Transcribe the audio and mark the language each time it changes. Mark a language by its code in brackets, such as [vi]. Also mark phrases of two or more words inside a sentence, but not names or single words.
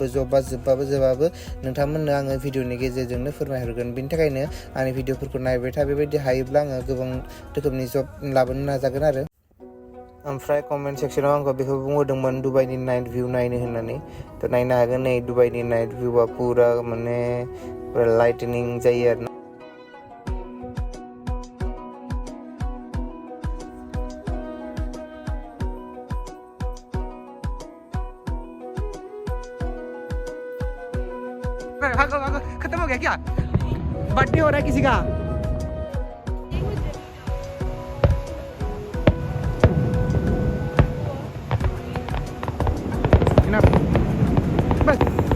[brx] जबा जोबाबो नोंथांमोननो आङो भिडिअनि गेजेरजोंनो फोरमायहरगोन बेनि थाखायनो आंनि भिडिअफोरखौ नायबाय था बेबायदि हायोब्ला आङो गोबां रोखोमनि जब लाबोनो नाजागोन आरो ओमफ्राय कमेन्ट सेक्सनाव आंखौ बेखौ बुंहरदोंमोन दुबाइनि [en] night view [brx] नायनो होननानै थ' नायनो हागोन नै दुबाइनि [en] night view [brx] पुरा माने लाइटनिं जायो आरो [hi] भागो खत्म हो गया क्या बर्थडे हो रहा है किसी का बस